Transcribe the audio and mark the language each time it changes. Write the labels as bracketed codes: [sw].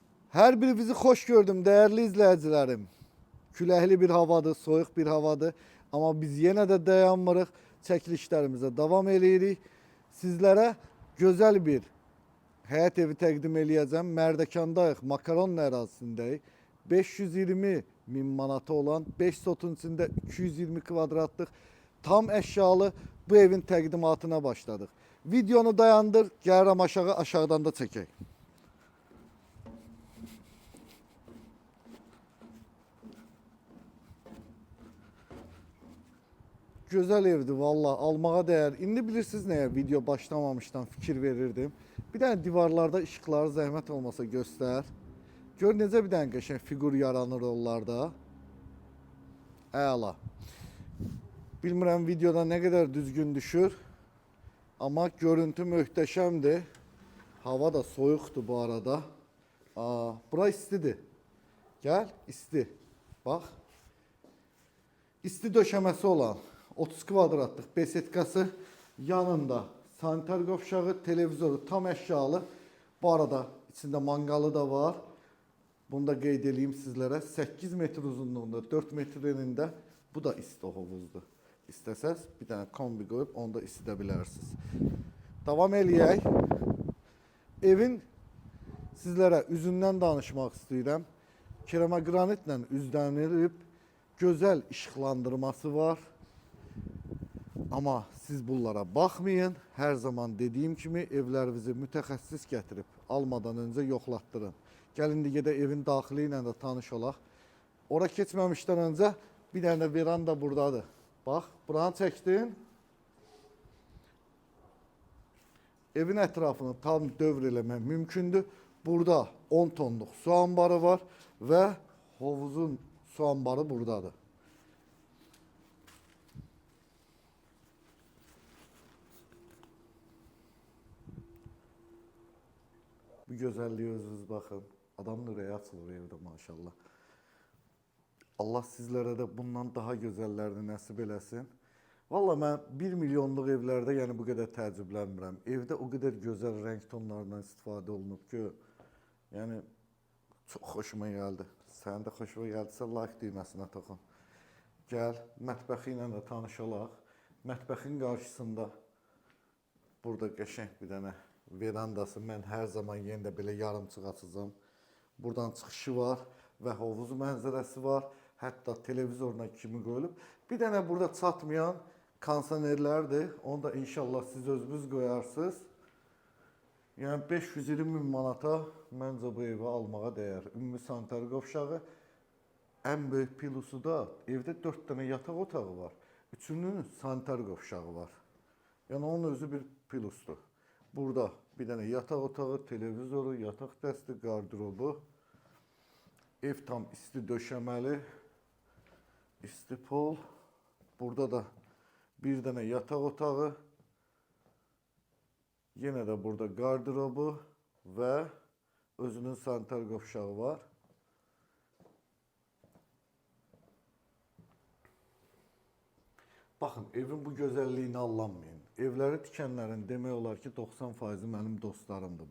[tr] Her birinizi hoş gördüm değerli izleyicilerim. [az] Küləkli bir havadır, soyuq bir havadır. Ama biz yenə də dayanmırıq. Çəkilişlərimizə davam eləyirik. Sizlərə gözəl bir həyət evi təqdim eləyəcəm. Mərdəkandayıq, Makaron ərazisindəyik. 520 min manata olan 5 sotun içində 220 kvadratlıq tam əşyalı bu evin təqdimatına başladıq. Videonu dayandır, gəlirəm aşağıdan da çəkək. Güzel evdi valla, almağa değer. İndi bilirsiniz neye video başlamamıştan fikir verirdim. Bir tane divarlarda ışıkları zəhmət olmasa göster. Gör necə bir tane qəşəng figur yaranır onlarda. Əla. Bilmirəm videoda ne kadar düzgün düşür. Ama görüntü möhtəşəmdir. Hava da soyuqdur bu arada. Bura istidir. Gel isti. Bak. İsti döşəməsi olan 30 kvadratlıq besetkası, yanında sanitar qovşağı, televizoru tam əşyalı. Bu arada içinde mangalı da var. Bunu da qeyd edeyim sizlərə. 8 metr uzunluğunda, 4 metr enində. Bu da isti hovuzdur. İstəsəz bir dənə kombi qoyub onu da isidə bilərsiniz. Davam eləyək. Evin sizlərə üzündən danışmaq istəyirəm. Keramogranitlə üzlənilib gözəl işıqlandırması var. Ama siz bunlara bakmayın. Her zaman dediğim kimi evlərinizi mütəxəssis gətirib almadan önce yoxlatdırın. Gəlin də evin daxili ilə də tanış olaq. Ora keçməmişdən önce bir dənə veranda buradadır. Bax, buranı çəkdin. Evin ətrafını tam dövr eləmək mümkündür. Burada 10 tonluq su ambarı var və hovuzun su ambarı buradadır. [tr] Bu güzelliğe özünüz bakın. Adam nereye açılır evde maşallah. Allah sizlere de bundan daha güzellerini [az] nəsib eləsin. Valla mən 1 milyonluq evlərdə yəni bu qədər təəccüblənmirəm. Evdə o qədər gözəl rəng tonlarından istifadə olunub ki, yəni çox xoşuma gəldi. Sənin də xoşuma gəldisə like düyməsinə toxun. Gəl, mətbəxi ilə də tanış olaq. Mətbəxin qarşısında burada qəşəng bir dənə verandası. Mən hər zaman yenə də belə yarımçıq açacağım. Buradan çıxışı var və hovuz mənzərəsi var. Hətta televizoruna kimi qoyulub. Bir dənə burada çatmayan kondisionerlərdir. Onu da inşallah siz özünüz qoyarsınız. Yəni 520 min manata məncə bu evi almağa dəyər. Ümumi sanitar qovşağı. Ən böyük plusu da evdə 4 dənə yataq otağı var. Üçünün sanitar qovşağı var. Yəni onun özü bir plusdur. Burada bir tane yatak otağı, televizoru, yatak dəsti, qardırobu. Ev tam isti döşəməli. İsti pol. Burada da bir tane yatak otağı. Yine de burada qardırobu və özünün sanitar qovşağı var. Baxın, evin bu gözəlliyini allanmayın. Evləri tikənlərin demək olar ki 90%-i mənim dostlarımdır.